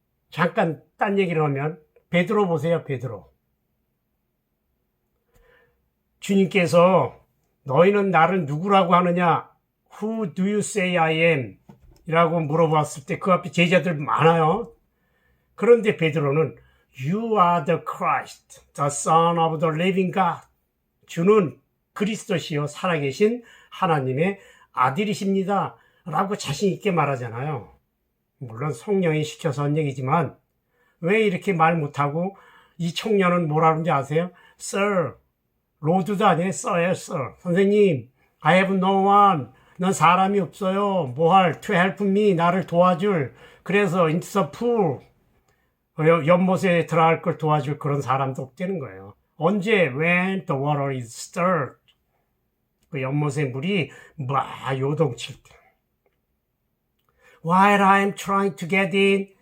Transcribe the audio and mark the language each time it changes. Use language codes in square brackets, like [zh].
[ko] 잠깐 딴 얘기를 하면 베드로 보세요. 베드로. 주님께서 너희는 나를 누구라고 하느냐? [en] Who do you say I am? [ko] 이라고 물어봤을 때 그 앞에 제자들 많아요. 그런데 베드로는 [en] You are the Christ, the Son of the living God. [ko] 주는 그리스도시요 살아계신 하나님의 아들이십니다. 라고 자신 있게 말하잖아요. 물론 성령이 시켜서 한 얘기지만 왜 이렇게 말 못하고 이 청년은 뭐라 그러는지 아세요? Sir, 로드도 아니에요. Sir예요, Sir. 선생님, [en] I have no one. [ko] 넌 사람이 없어요. 뭐할 [en] to help me, [ko] 나를 도와줄. 그래서 [en] into the pool, [ko] 연못에 들어갈 걸 도와줄 그런 사람도 없다는 거예요. 언제? [en] When the water is stirred. [ko] 그 연못의 물이 막 요동칠 때. [en] While I'm trying to get in.